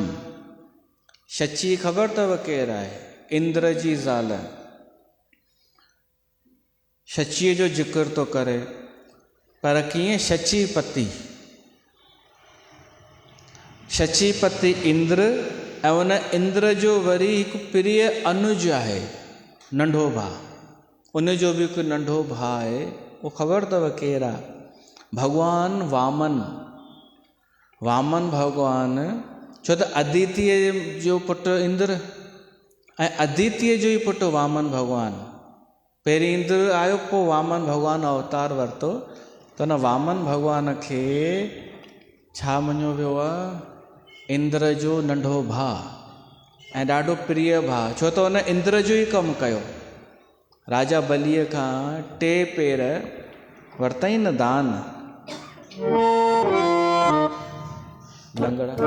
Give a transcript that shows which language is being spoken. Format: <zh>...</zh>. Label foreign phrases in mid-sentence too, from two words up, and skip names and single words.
<sd>शची ख़बर अथव केरु आहे? इंद्र जी ज़ाल। शचीअ जो जिक्र थो करे, पर कीअं? शचीपति, शचीपति इंद्र, ऐं उन इंद्र जो वरी हिकु प्रिय अनुज आहे, नंढो भाउ। उन जो बि हिकु नंढो भाउ आहे, उहो ख़बर अथव केरु आहे? भॻवान वामन। वामन भॻवान, छो त अदितीअ जो पुटु इंद्र ऐं अदितीअ जो ई पुटु वामन भॻवान। पहिरीं इंद्र आयो, पोइ वामन भॻवान अवतार वरितो। त हुन वामन भॻवान खे छा मञियो वियो आहे? इंद्र जो नंढो भाउ ऐं ॾाढो प्रिय भाउ। छो त हुन इंद्र जो ई कमु कयो। राजा बलीअ खां 2 पेर वरितई न दान, लंगड़ा।</sd>